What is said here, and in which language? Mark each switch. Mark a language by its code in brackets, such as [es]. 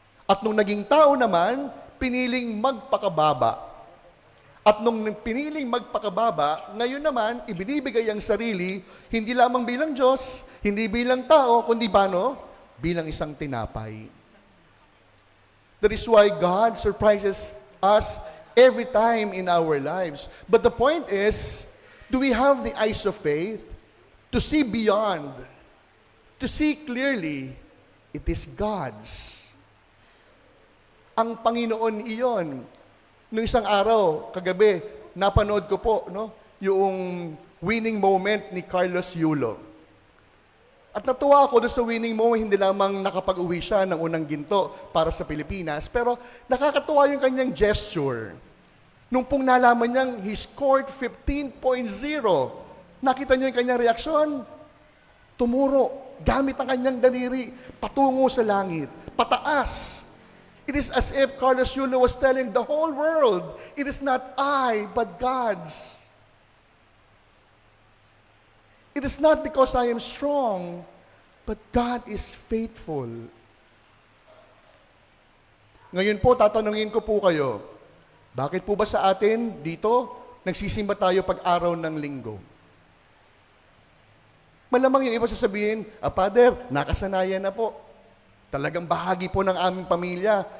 [tl] At nung naging tao naman, piniling magpakababa. At nung piniling magpakababa, ngayon naman, ibinibigay ang sarili, hindi lamang bilang Diyos, hindi bilang tao, kundi bilang isang tinapay. [en] That is why God surprises us every time in our lives. But the point is, do we have the eyes of faith to see beyond, to see clearly, it is God's. [tl] Ang Panginoon iyon. Nung isang araw, kagabi, napanood ko po, yung [en] winning moment [tl] ni Carlos Yulo. At natuwa ako doon sa [en] winning moment, [tl] hindi lamang nakapag-uwi siya ng unang ginto para sa Pilipinas, pero nakakatuwa yung kanyang gesture. Nung pong nalaman niyang [en] he scored 15.0, [tl] nakita niyo yung kanyang reaksyon? Tumuro, gamit ang kanyang daliri, patungo sa langit, pataas. [en] It is as if Carlos Yulo was telling the whole world, it is not I, but God's. It is not because I am strong, but God is faithful. [tl] Ngayon po, tatanungin ko po kayo, bakit po ba sa atin dito, nagsisimba tayo pag-araw ng linggo? Malamang yung iba sasabihin, Father, nakasanayan na po. Talagang bahagi po ng aming pamilya.